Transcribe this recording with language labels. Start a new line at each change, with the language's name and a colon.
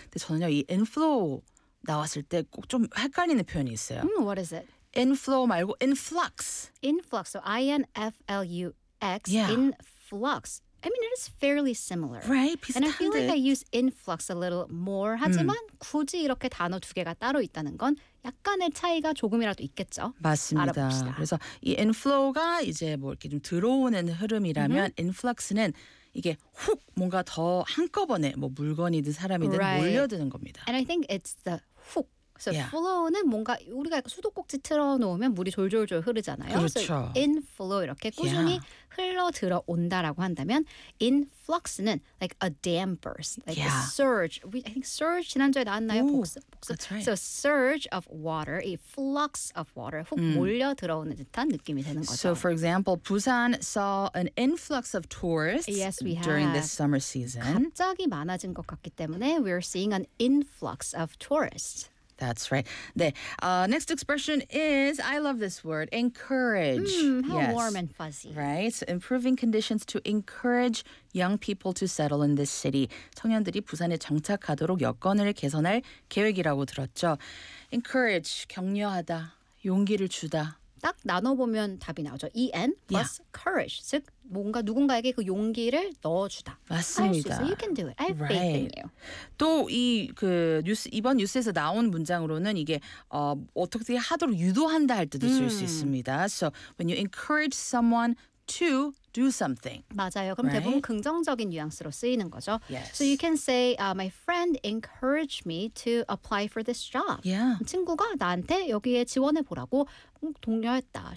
Korean: 근데 저는요, 이 inflow 나왔을 때 꼭 좀 헷갈리는 표현이 있어요.
English: What is it?
Korean: Inflow 말고 influx.
English: Influx. So I-N-F-L-U-X. Yeah. Influx. I mean, it is fairly similar. Right, and I feel like I use influx a little more.
Korean: 하지만 굳이 이렇게 단어 두 개가 따로 있다는 건 약간의 차이가 조금이라도 있겠죠. 맞습니다. 알아봅시다. 그래서 이 inflow가 이제 뭐 이렇게 좀 들어오는 흐름이라면 influx는 이게 훅 뭔가 더 한꺼번에 뭐 물건이든 사람이든 몰려드는 겁니다.
English: And I think it's the hook.
Korean: So flow는 뭔가 우리가 수도꼭지 틀어놓으면 물이 졸졸졸 흐르잖아요. 그렇죠.
English: So inflow
Korean: 이렇게 꾸준히 흘러들어온다라고 한다면
English: influx는 like a dam burst, like a surge. I think surge
Korean: 지난주에 나왔나요? 복습.
English: That's right. So surge of water, a flux of water,
Korean: 훅 몰려들어오는 듯한 느낌이 되는 거죠.
English: So for example, Busan saw an influx of tourists during this summer season.
Korean: 갑자기 많아진 것 같기 때문에
English: we're seeing an influx of tourists. That's right. The next expression is, I love this word, encourage. How warm and fuzzy. Right? So improving conditions to encourage young people to settle in this city.
Korean: 청년들이 부산에 정착하도록 여건을 개선할 계획이라고 들었죠. Encourage, 격려하다, 용기를 주다. 딱 나눠보면 답이 나오죠.
English: EN plus courage.
Korean: 즉, 뭔가 누군가에게 그 용기를 넣어주다. 맞습니다.
English: You can do it. I have faith in you.
Korean: 또 이 그 뉴스, 이번 뉴스에서 나온 문장으로는 이게 어떻게 하도록 유도한다 할 때도 쓸 수 있습니다.
English: So when you encourage someone to do something.
Korean: 맞아요. 그럼 대부분 긍정적인 뉘앙스로 쓰이는 거죠.
English: Yes. So you can say, my friend encouraged me to apply for this job. Yeah.
Korean: 친구가 나한테 여기에 지원해 보라고 독려했다.